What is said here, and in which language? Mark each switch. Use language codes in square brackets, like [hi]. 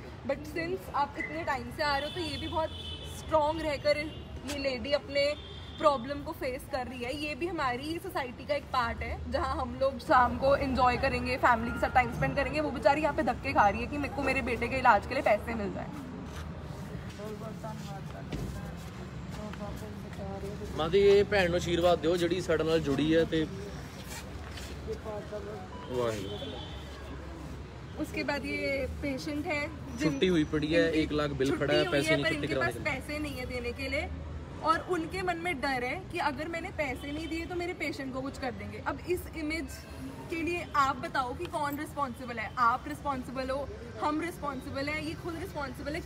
[hi] But since आप इतने time से आ रहे हो तो ये भी बहुत स्ट्रॉन्ग रहकर ये लेडी अपने प्रॉब्लम को फेस कर रही है। ये भी हमारी सोसाइटी का एक पार्ट है जहाँ हम लोग शाम को एंजॉय करेंगे, फैमिली के साथ टाइम स्पेंड करेंगे, वो बेचारी यहाँ पे धक्के खा रही है कि मेरे को मेरे बेटे के इलाज के लिए पैसे मिल जाए। [pa] मां जी ये भैन ਨੂੰ आशीर्वाद ਦਿਓ ਜਿਹੜੀ ਸਾਡੇ ਨਾਲ ਜੁੜੀ ਹੈ ਤੇ ਵਾਹਿਗੁਰੂ। [hi] उसके बाद ये पेशेंट है छुट्टी हुई पड़ी है, 1 लाख बिल खड़ा है, पैसे नहीं इनके पास पैसे नहीं है देने के लिए और उनके मन में डर है कि अगर मैंने पैसे नहीं दिए तो मेरे पेशेंट को कुछ कर देंगे। अब इस इमेज के लिए आप बताओ कि कौन रिस्पॉन्सिबल है? आप रिस्पॉन्सिबल हो, हम रिस्पॉन्सिबल है, ये खुद रिस्पॉन्सिबल है?